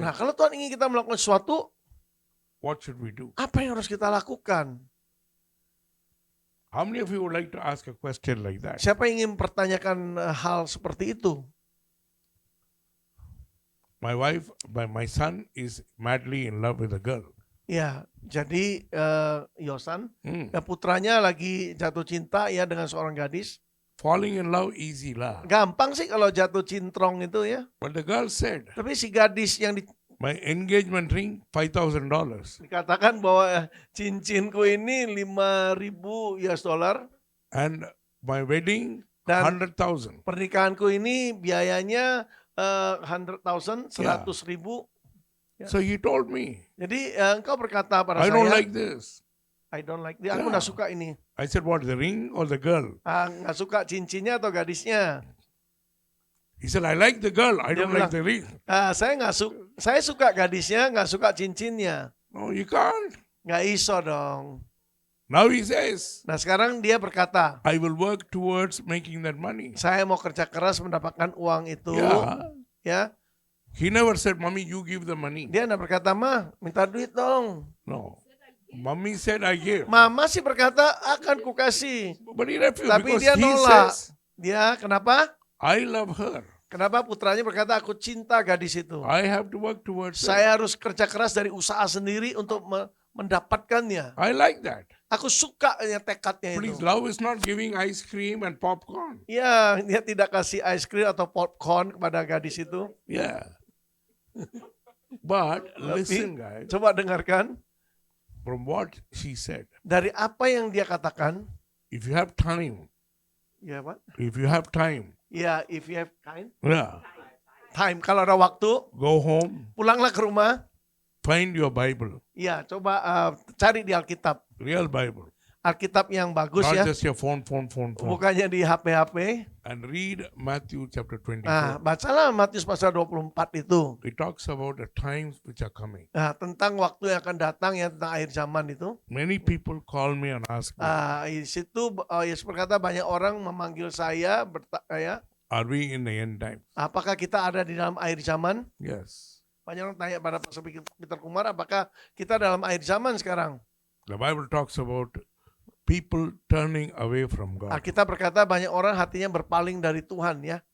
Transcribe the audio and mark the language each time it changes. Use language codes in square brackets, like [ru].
[id] nah kalau Tuhan ingin kita melakukan sesuatu, [en] what should we do? [id] apa yang harus kita lakukan? [en] How many of you would like to ask a question like that? [id] Siapa yang ingin mempertanyakan hal seperti itu? [en] My son is madly in love with a girl. [id] Ya, jadi Yosan, Hmm. ya putranya lagi jatuh cinta ya dengan seorang gadis. [en] Falling in love easy lah. [id] Gampang sih kalau jatuh cintrong itu ya. [en] But the girl said, [id] Tapi si gadis yang [en] my engagement ring, $5,000. [id] dikatakan bahwa cincinku ini 5.000 US dollar [en] And my wedding, [id] dan [en] 100,000. [id] pernikahanku ini biayanya 100,000, 100.000. Ya. [en] So he told me, [id] Jadi engkau berkata pada [en] I [id] saya, [en] don't like this. I don't like this. [id] Aku Yeah. nggak suka ini. [en] I said, what, the ring or the girl? [id] Nggak suka cincinnya atau gadisnya. [en] He said, I like the girl. I [id] Dia [en] don't like [id] bilang, [en] the ring. [id] Saya suka gadisnya, nggak suka cincinnya. [en] No, you can't. [id] Nggak iso dong. [en] Now he says, [id] Nah sekarang dia berkata, [en] I will work towards making that money. [id] saya mau kerja keras mendapatkan uang itu. Yeah. Ya, [en] He never said, Mommy, you give the money. [id] dia nggak berkata, "Ma, minta duit dong." [en] No. Mommy said, I give. [id] Mama sih berkata, "Akan kukasih." [en] But he refused [id] Tapi [en] because [id] dia [en] he [id] nolak. [en] says, [id] Dia kenapa? [en] I love her. [id] Kenapa putranya berkata, "Aku cinta gadis itu. [en] I have to work towards her. [id] Saya harus kerja keras dari usaha sendiri untuk mendapatkannya." [en] I like that. [id] Aku suka tekadnya [en] Please, [id] itu. [en] love is not giving ice cream and popcorn. [id] Ya, dia tidak kasih ice cream atau popcorn kepada gadis itu. [en] Yeah. But listen, guys, [id] Coba dengarkan [en] from what she said, [id] dari apa yang dia katakan. [en] if you have time, [id] Ya, Pak. [en] if you have time, Ya, if you have time. yeah, [id] Kalau ada waktu, [en] go home, [id] pulanglah ke rumah. [en] find your Bible, [id] Ya, coba cari di Alkitab. [en] real Bible, [id] Alkitab yang bagus [en] not [id] ya. [en] just your phone, [id] Bukannya di HP-HP. [en] and read Matthew chapter 24. [id] Nah, bacalah Matius pasal 24 itu. [en] It talks about the times which are coming. [id] Nah, tentang waktu yang akan datang ya, tentang akhir zaman itu. [en] Many people call me and ask me, [id] Di situ Yesus berkata banyak orang memanggil saya [en] are we in the end time? [id] apakah kita ada di dalam akhir zaman? [en] Yes. [id] Banyak orang tanya pada Pastor Peter Kumar, apakah kita dalam akhir zaman sekarang? [en] The Bible talks about people turning away from God. [id] Alkitab berkata banyak orang hatinya berpaling dari Tuhan ya.